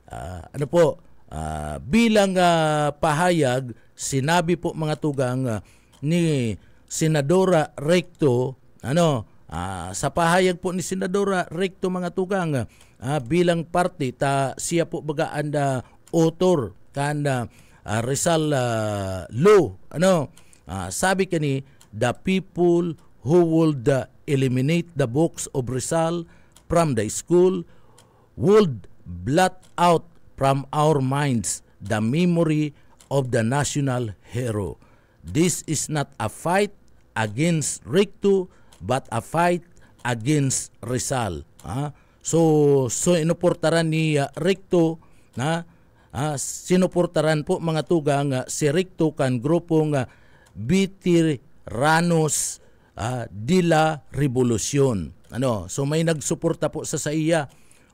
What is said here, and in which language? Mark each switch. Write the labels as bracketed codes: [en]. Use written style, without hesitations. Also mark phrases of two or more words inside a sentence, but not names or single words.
[bik] Bilang pahayag, sinabi po mga tugang ni Senadora Recto, sa pahayag po ni Senadora Recto mga tugang, bilang parte siya po bagaan author kan Rizal Law. Sabi kani, [en] the people who would eliminate the books of Rizal from the school would blot out from our minds the memory of the national hero. This is not a fight against Recto, but a fight against Rizal. [bik] So inuportaran ni Recto, sinuportaran po mga tugang si Recto kan grupong Veteranos de la Revolucion. So may nagsuporta po sa iya.